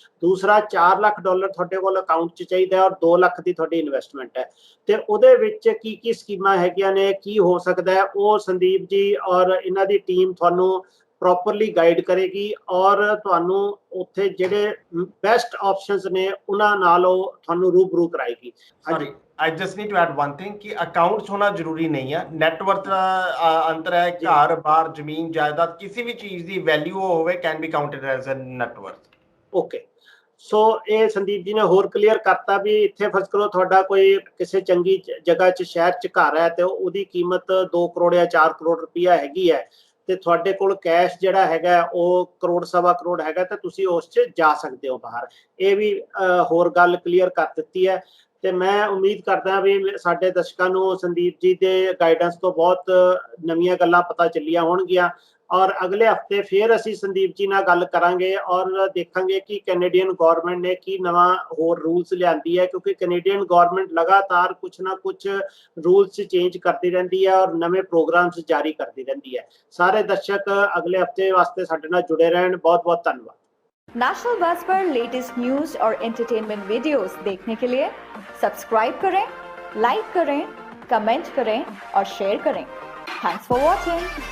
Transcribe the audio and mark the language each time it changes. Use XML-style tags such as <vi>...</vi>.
<pa>ਦੂਸਰਾ 4 ਲੱਖ ਡਾਲਰ ਤੁਹਾਡੇ ਕੋਲ ਅਕਾਊਂਟ 'ਚ ਚਾਹੀਦਾ ਔਰ 2 ਲੱਖ ਦੀ ਤੁਹਾਡੀ ਇਨਵੈਸਟਮੈਂਟ ਹੈ। ਤੇ ਉਹਦੇ ਵਿੱਚ ਕੀ ਸਕੀਮਾਂ ਹੈਗੀਆਂ ਨੇ, ਕੀ ਹੋ ਸਕਦਾ ਹੈ, ਉਹ ਸੰਦੀਪ ਜੀ ਔਰ ਇਹਨਾਂ ਦੀ ਟੀਮ ਤੁਹਾਨੂੰ ਪ੍ਰੋਪਰਲੀ ਗਾਈਡ ਕਰੇਗੀ ਔਰ ਤੁਹਾਨੂੰ ਉੱਥੇ ਜਿਹੜੇ ਬੈਸਟ ਆਪਸ਼ਨਸ ਨੇ ਉਹਨਾਂ ਨਾਲ ਉਹ ਤੁਹਾਨੂੰ ਰੂਬਰੂ ਕਰਾਏਗੀ।</pa> <en>sorry, I just need to add one thing</en> <hi>कि अकाउंट्स होना जरूरी नहीं है। नेटवर्थ का अंतर है, घर बार जमीन जायदाद किसी भी चीज की वैल्यू होवे</hi> <en>Can be counted as a net worth.</en> <pa>Okay, सो ਇਹ ਸੰਦੀਪ ਜੀ ਨੇ ਹੋਰ ਕਲੀਅਰ ਕਰਤਾ ਵੀ ਇੱਥੇ ਫਰਜ਼ ਕਰੋ ਤੁਹਾਡਾ ਕੋਈ ਕਿਸੇ ਚੰਗੀ ਜਗ੍ਹਾ 'ਚ ਸ਼ਹਿਰ 'ਚ ਘਰ ਹੈ ਤੇ ਉਹਦੀ ਕੀਮਤ 2 ਕਰੋੜ ਜਾਂ 4 ਕਰੋੜ ਰੁਪਈਆ ਹੈਗੀ ਹੈ ਤੇ ਤੁਹਾਡੇ ਕੋਲ ਕੈਸ਼ ਜਿਹੜਾ ਹੈਗਾ ਉਹ ਕਰੋੜ ਸਵਾ ਕਰੋੜ ਹੈਗਾ ਤੇ ਤੁਸੀਂ ਉਸ 'ਚ ਜਾ ਸਕਦੇ ਹੋ ਬਾਹਰ। ਇਹ ਵੀ ਹੋਰ ਗੱਲ ਕਲੀਅਰ ਕਰ ਦਿੱਤੀ ਹੈ ਤੇ ਮੈਂ ਉਮੀਦ ਕਰਦਾ ਵੀ ਸਾਡੇ ਦਰਸ਼ਕਾਂ ਨੂੰ ਸੰਦੀਪ ਜੀ ਦੇ ਗਾਈਡੈਂਸ ਤੋਂ ਬਹੁਤ ਨਵੀਆਂ ਗੱਲਾਂ ਪਤਾ ਚੱਲੀਆਂ ਹੋਣਗੀਆਂ ਔਰ ਅਗਲੇ ਹਫਤੇ ਫਿਰ ਅਸੀਂ ਸੰਦੀਪ ਜੀ ਨਾਲ ਗੱਲ ਕਰਾਂਗੇ ਔਰ ਦੇਖਾਂਗੇ ਕਿ ਕੈਨੇਡੀਅਨ ਗਵਰਨਮੈਂਟ ਨੇ ਕੀ ਨਵਾਂ ਹੋਰ ਰੂਲਸ ਲਿਆਂਦੀ ਹੈ, ਕਿਉਂਕਿ ਕੈਨੇਡੀਅਨ ਗਵਰਨਮੈਂਟ ਲਗਾਤਾਰ ਕੁਛ ਨਾ ਕੁਛ ਰੂਲਸ ਚੇਂਜ ਕਰਦੀ ਰਹਿੰਦੀ ਹੈ ਔਰ ਨਵੇਂ ਪ੍ਰੋਗਰਾਮਸ ਜਾਰੀ ਕਰਦੀ ਰਹਿੰਦੀ ਹੈ। ਸਾਰੇ ਦਰਸ਼ਕ अगले हफ्ते वास्ते साडे नाल जुड़े रहन।</pa> <hi>बहुत बहुत धन्यवाद। नेशनल बज़ पर लेटेस्ट न्यूज और एंटरटेनमेंट वीडियोस देखने के लिए सब्सक्राइब करें, लाइक करें, कमेंट करें और शेयर करें।</hi> <en>Thanks for watching.</en>